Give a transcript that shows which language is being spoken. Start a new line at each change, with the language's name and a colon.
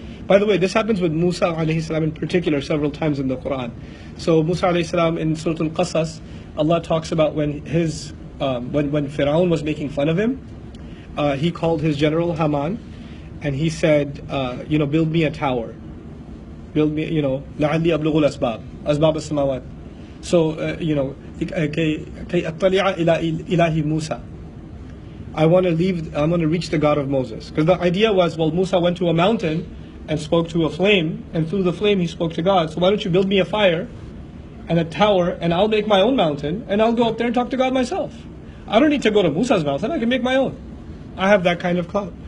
English: By the way, this happens with Musa alayhi salam in particular several times in the Quran. So Musa alayhi salam in Surah Al-Qasas, Allah talks about when when Fir'aun was making fun of him, he called his general Haman, and he said, build me a tower. Build me,
Arabic: لَعَلِّي أَبْلُغُ الْأَسْبَابِ أَسْبَابَ السَّمَاوَاتِ. So, كَيْ أَطَّلِعَ إِلَهِ Musa.
English: I want to reach the God of Moses. Because the idea was, well, Musa went to a mountain and spoke to a flame, and through the flame he spoke to God. So why don't you build me a fire and a tower, and I'll make my own mountain, and I'll go up there and talk to God myself. I don't need to go to Musa's mountain, I can make my own. I have that kind of clout.